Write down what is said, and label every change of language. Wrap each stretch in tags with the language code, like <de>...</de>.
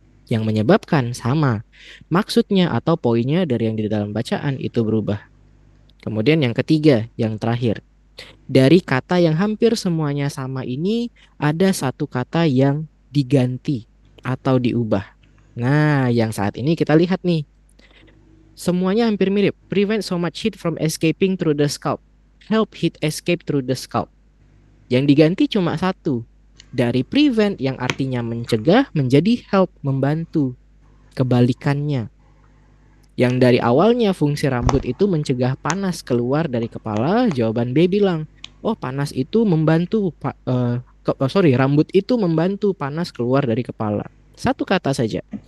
<id>Yang menyebabkan sama, maksudnya atau poinnya dari yang di dalam bacaan itu berubah. Kemudian yang ketiga, yang terakhir. Dari kata yang hampir semuanya sama ini, ada satu kata yang diganti atau diubah. Nah, yang saat ini kita lihat nih. Semuanya hampir mirip.</id> <en>Prevent so much heat from escaping through the scalp. Help heat escape through the scalp.</en> <id>Yang diganti cuma satu. Dari prevent yang artinya mencegah menjadi help, membantu. Kebalikannya. Yang dari awalnya fungsi rambut itu mencegah panas keluar dari kepala, jawaban B bilang, oh panas itu membantu, rambut itu membantu panas keluar dari kepala. Satu kata saja.</id>